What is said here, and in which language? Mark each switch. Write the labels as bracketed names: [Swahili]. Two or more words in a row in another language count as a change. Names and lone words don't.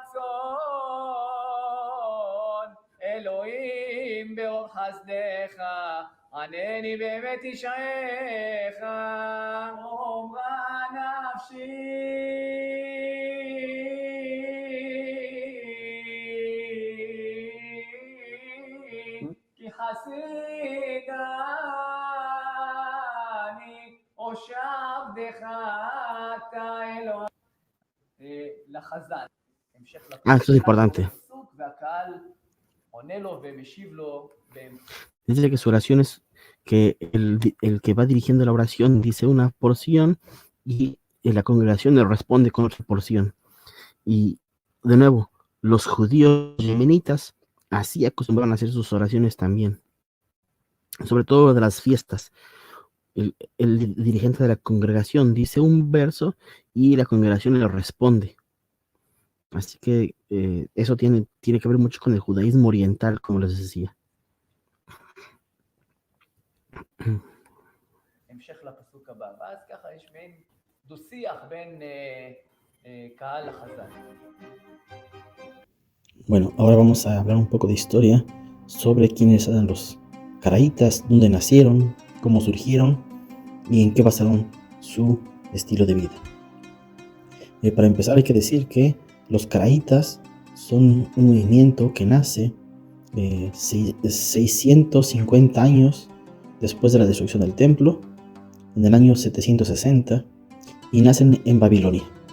[Hebrew] רצון אלוהים ברוב חסדך ענני באמת ישעך אומרה נפשי כי חסידני הושב דך אתה אלוהים לחזן. המשך [Spanish] Esto es importante. [Hebrew] לפסוק והקהל עונה לו ומשיב לו [Spanish] Dice que su oración es que el que va dirigiendo la oración dice una porción y la congregación le responde con otra porción. Y de nuevo, los judíos yemenitas así acostumbraban a hacer sus oraciones también, sobre todo de las fiestas. El dirigente de la congregación dice un verso y la congregación le responde. Así que eso tiene que ver mucho con el judaísmo oriental, como les decía. [Hebrew] המשך לפסוק הבא, ואז ככה יש מעין דו-שיח בין קהל לחזן. [Spanish] Bueno, ahora vamos a hablar un poco de historia sobre quiénes eran los caraítas, dónde nacieron, cómo surgieron y en qué basaron su estilo de vida. Para empezar hay que decir que los caraítas son un movimiento que nace 650 años después de la destrucción del templo, en el año 760, y nacen en Babilonia.